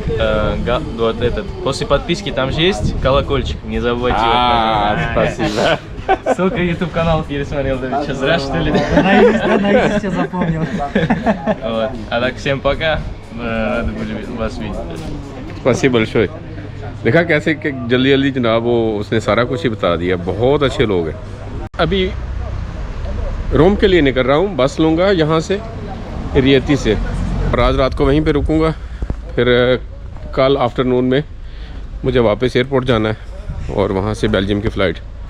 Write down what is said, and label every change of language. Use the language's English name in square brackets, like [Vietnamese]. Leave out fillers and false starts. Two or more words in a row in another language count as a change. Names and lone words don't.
[Russian] Вот этот. После подписки там же есть колокольчик. Не забывайте его нажимать. Спасибо. Сколько YouTube каналов пересмотрел, да? Что, зря что ли? Наизусть я запомнил. Вот. А так, всем пока. Рады были вас видеть. спасибо большое. [Hindi] देखा कैसे कि जल्दी जल्दी जनाब वो उसने सारा कुछ ही बता दिया, बहुत अच्छे लोग हैं। अभी रोम के लिए निकल रहा हूँ, बस लूँगा यहाँ से रियती से और आज रात को वहीं पे रुकूँगा, फिर कल आफ्टरनून में मुझे वापस एयरपोर्ट जाना है और वहाँ से बेल्जियम की फ़्लाइट।